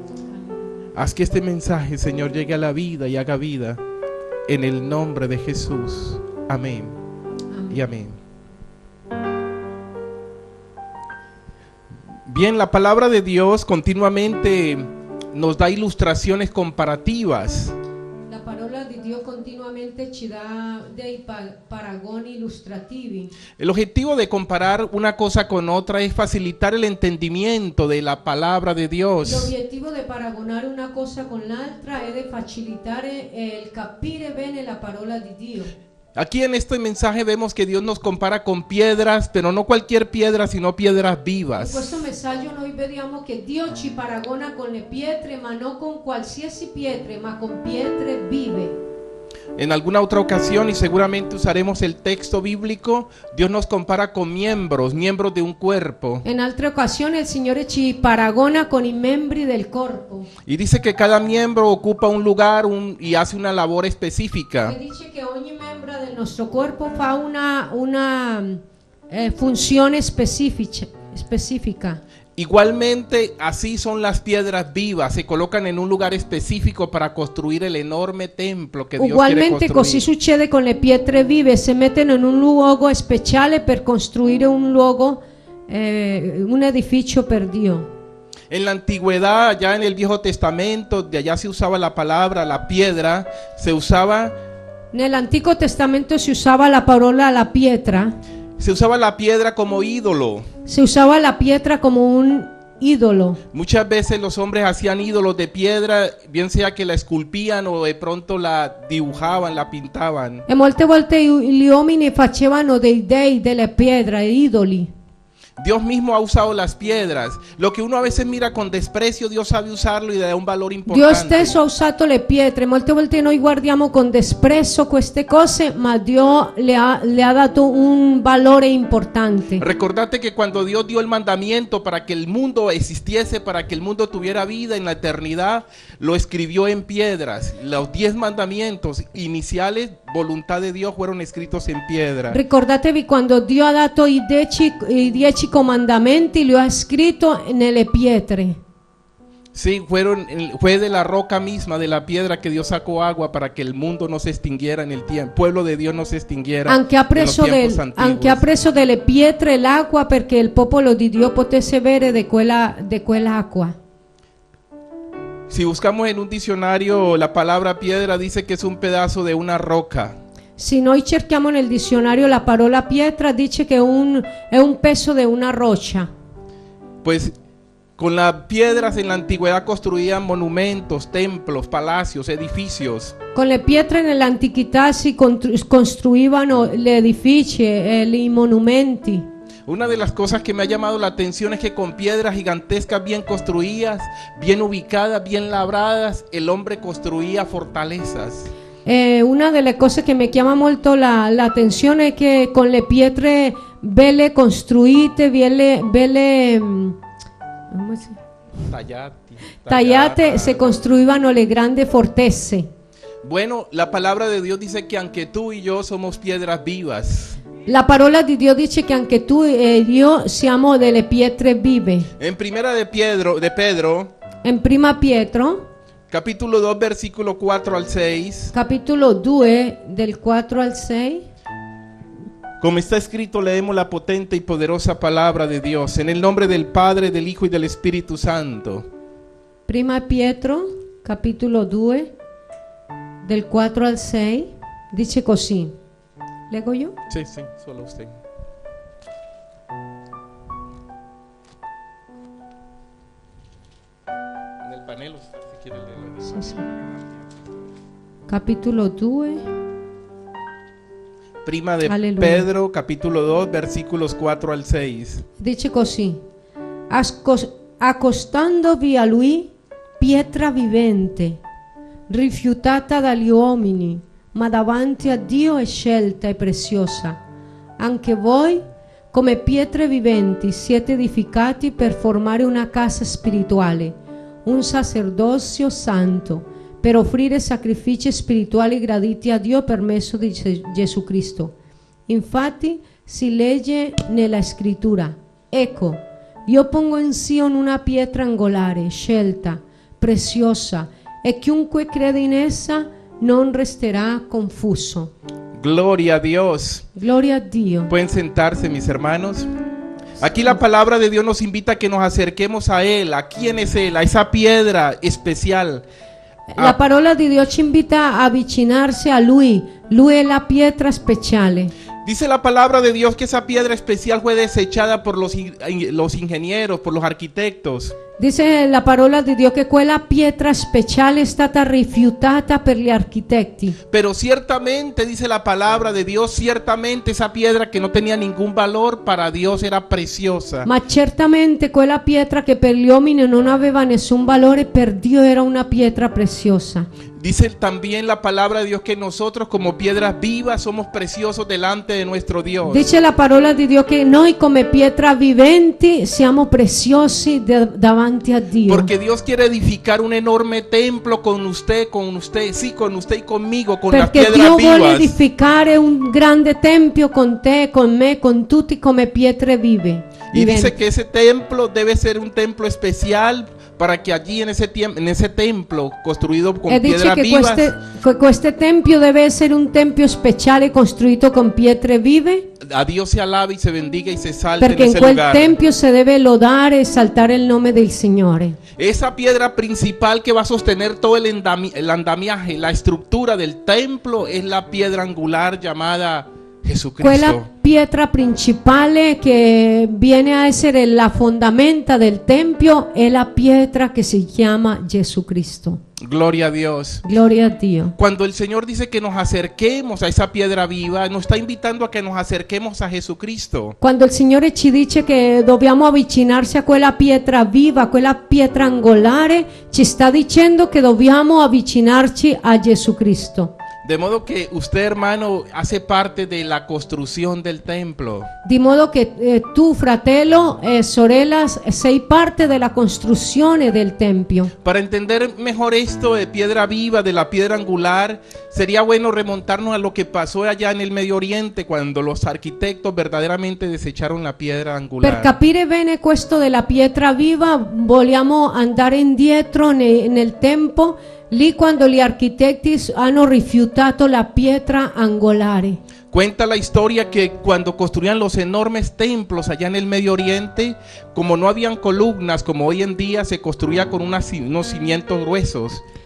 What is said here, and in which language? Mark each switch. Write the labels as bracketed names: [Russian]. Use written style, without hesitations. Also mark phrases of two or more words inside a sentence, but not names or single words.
[Spanish] Haz que este mensaje, Señor, llegue a la vida y haga vida, en el nombre de Jesús. Amén y amén. Bien, la palabra de Dios continuamente nos da ilustraciones comparativas. [Italian] La parola di Dio continuamente ci dà dei paragoni illustrativi. [Spanish] El objetivo de comparar una cosa con otra es facilitar el entendimiento de la palabra de Dios. [Italian] L'obiettivo di paragonare una cosa con l'altra è di facilitare il capire bene la parola di Dio. [Spanish] Aquí en este mensaje vemos que Dios nos compara con piedras, pero no cualquier piedra, sino piedras [Italian] In [Spanish] vivas. [Italian] questo messaggio noi vediamo che Dio ci paragona con le pietre, ma non con qualsiasi pietre, ma con pietre vive. [Spanish] En alguna otra ocasión, y seguramente usaremos el texto bíblico, Dios nos compara con miembros de un cuerpo. [Italian] In altre occasioni il Signore ci paragona con i membri del corpo. [Spanish] Y dice que cada miembro ocupa un lugar y hace una labor [Italian] E [Spanish] específica. [Italian] dice che ogni membro del nostro corpo fa una funzione specifica. [Spanish] Igualmente, así son las piedras vivas, se colocan en un lugar específico para construir el enorme templo que Dios quiere [Italian] Ugualmente così [Spanish] construir. [Italian] succede con le pietre vive, si mettono in un luogo speciale per costruire un luogo, un edificio per Dio. [Spanish] En la antigüedad, ya en el Viejo Testamento, de allá se usaba la palabra, la piedra, se usaba [Italian] Nell'Antico Testamento si usava la parola la pietra [Spanish] como ídolo. [Italian] si usava la pietra come un idolo. [Spanish] Muchas veces los hombres hacían ídolos de piedra, bien sea que la esculpían o de pronto la dibujaban, la pintaban. [Italian] E molte volte gli uomini facevano dei dei, delle pietre, idoli. [Spanish] Dios mismo ha usado las piedras. Lo que uno a veces mira con desprecio, Dios sabe usarlo y le da un valor [Italian] Dio [Spanish] importante. [Italian] stesso ha usato le pietre, molte volte noi guardiamo con disprezzo queste cose, ma Dio le ha dato un valore importante. [Spanish] Recordate que cuando Dios dio el mandamiento para que el mundo existiese, para que el mundo tuviera vida en la eternidad, lo escribió en piedras. Los 10 mandamientos iniciales, voluntad de Dios, fueron escritos en piedra. [Italian] Ricordatevi quando Dio ha dato i 10 comandamenti, li ha scritto nelle pietre. [Spanish] Sí, fue de la roca misma, de la piedra que Dios sacó agua para que el mundo no se extinguiera en el tiempo, el pueblo de Dios no se extinguiera [Italian] Anche ha [Spanish] en los [Italian] preso, [Spanish] tiempos antiguos. [Italian] anche ha preso delle pietre l'acqua perché il popolo di Dio potesse bere di quell'acqua. [Spanish] Si buscamos en un diccionario, la palabra piedra dice que es un pedazo de una roca. [Italian] Se noi cerchiamo nel dizionario la parola pietra, dice che è un peso di una roccia. [Spanish] Pues con las piedras en la antigüedad construían monumentos, templos, palacios, edificios. [Italian] Con le pietre nell'antichità si costruivano gli edifici e i monumenti. [Spanish] Una de las cosas que me ha llamado la atención es que con piedras gigantescas bien construidas, bien ubicadas, bien labradas, el hombre construía fortalezas. [Italian] Una delle cose che mi chiama molto l'attenzione è che con le pietre belle costruite, tagliate, se costruivano le grandi fortezze. [Spanish] Bueno, la palabra de Dios dice que aunque tú y yo somos piedras vivas. [Italian] La parola di Dio dice che anche tu e io siamo delle pietre vive. [Spanish] En primera de Pedro, [Italian] In prima Pietro, [Spanish] capítulo 2, versículo 4 al 6. [Italian] capitolo 2 del 4 al 6. [Spanish] Como está escrito, leemos la potente y poderosa palabra de Dios, en el nombre del Padre, del Hijo y del Espíritu Santo. [Italian] Prima Pietro, capitolo 2 del 4 al 6, dice così. Leggo io? [Spanish] Sí, sí, solo usted. En el panel, usted, si quiere leerlo. [Italian] Sì, sì. Capitolo 2. [Spanish] Prima de Aleluya. Pedro, capítulo 2, versículos 4 al 6. [Italian] Dice così: accostandovi a lui, pietra vivente, rifiutata dagli uomini, ma davanti a Dio è scelta e preziosa. Anche voi, come pietre viventi, siete edificati per formare una casa spirituale, un sacerdozio santo, per offrire sacrifici spirituali graditi a Dio per mezzo di Gesù Cristo. Infatti si legge nella scrittura: ecco, io pongo in Sion una pietra angolare, scelta, preziosa, e chiunque crede in essa non resterà confuso. [Spanish] Gloria a Dios. [Italian] Gloria a Dio. [Spanish] Pueden sentarse, mis hermanos. Aquí la palabra de Dios nos invita a que nos acerquemos a Él. ¿A quién es Él? A esa piedra especial. [Italian] La parola di Dio ci invita a avvicinarsi a Lui. Lui è la pietra speciale. [Spanish] Dice la palabra de Dios que esa piedra especial fue desechada por los ingenieros, por los arquitectos. [Italian] Dice la parola di Dio che quella pietra speciale è stata rifiutata per gli architetti. [Spanish] Pero ciertamente, dice la palabra de Dios, ciertamente esa piedra que no tenía ningún valor para Dios era preciosa. [Italian] Ma certamente quella pietra che per gli uomini non aveva nessun valore, per Dio era una pietra preziosa. [Spanish] Dice también la palabra de Dios que nosotros como piedras vivas somos preciosos delante de nuestro Dios. [Italian] Dice la parola di Dio che noi come pietra viventi siamo preziosi davanti a Dio. [Spanish] Porque Dios quiere edificar un enorme templo con usted, sí, con usted y conmigo, con las [Italian] Perché [Spanish] piedras [Italian] Dio vuole [Spanish] vivas. [Italian] edificare un grande tempio con te, con me, con tutti come pietre vive. [Spanish] Y dice [Italian] viventi. [Spanish] que ese templo debe ser un templo especial para que allí en ese templo construido con [Italian] E dice [Spanish] piedras [Italian] che [Spanish] vivas, [Italian] questo tempio deve essere un tempio speciale costruito con pietre vive, [Spanish] a Dios se alabe y se bendiga y se salte [Italian] perché [Spanish] en [Italian] in [Spanish] ese [Italian] quel [Spanish] lugar. [Italian] tempio si deve lodare e saltare il nome del Signore. [Spanish] Esa piedra principal que va a sostener todo el andamiaje, la estructura del templo, es la piedra angular llamada Jesucristo. [Italian] Quella pietra principale che viene a essere la fondamenta del tempio è la pietra che si chiama Gesù Cristo. [Spanish] Gloria a Dios. [Italian] Gloria a Dio. [Spanish] Cuando el Señor dice que nos acerquemos a esa piedra viva, nos está invitando a que nos acerquemos a Jesucristo. [Italian] Quando il Signore ci dice che dobbiamo avvicinarsi a quella pietra viva, a quella pietra angolare, ci sta dicendo che dobbiamo avvicinarci a Gesù Cristo. [Spanish] De modo que usted, hermano, hace parte de la construcción del templo. [Italian] Di modo che tu, fratello e sorella, sei parte della costruzione del tempio. [Spanish] Para entender mejor esto de piedra viva, de la piedra angular, sería bueno remontarnos a lo que pasó allá en el Medio Oriente cuando los arquitectos verdaderamente desecharon la piedra [Italian] Per [Spanish] angular. [Italian] capire bene questo della pietra viva, vogliamo andare indietro nel tempo, lì quando gli architetti hanno rifiutato la pietra angolare. [Spanish] Cuenta la historia que cuando construían los enormes templos allá en el Medio Oriente, como no habían columnas como hoy en día, se construía con unos cimientos gruesos.